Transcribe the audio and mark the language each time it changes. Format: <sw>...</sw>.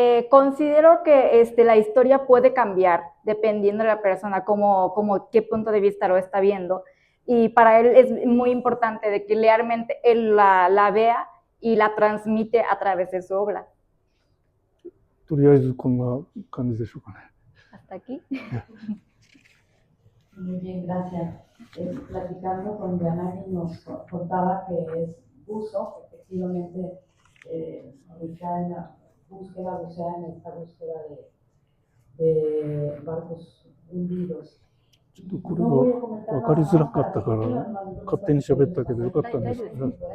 <es>Considero que la historia puede cambiar dependiendo de la persona, como qué punto de vista lo está viendo. Y para él es muy importante de que realmente él la vea y la transmite a través de su obra.</es> <ja>とりあえずこんな感じでしょうかね。</ja> <es>Hasta aquí. Muy bien, gracias. Platicando con Yanagi nos contaba que es buzo, efectivamente, ubicada en la búsqueda, bucea en esta búsqueda de barcos hundidos.</es> <ja>ちょっとこれが分かりづらかったから勝手に喋ったけどよかったんですけど。</ja>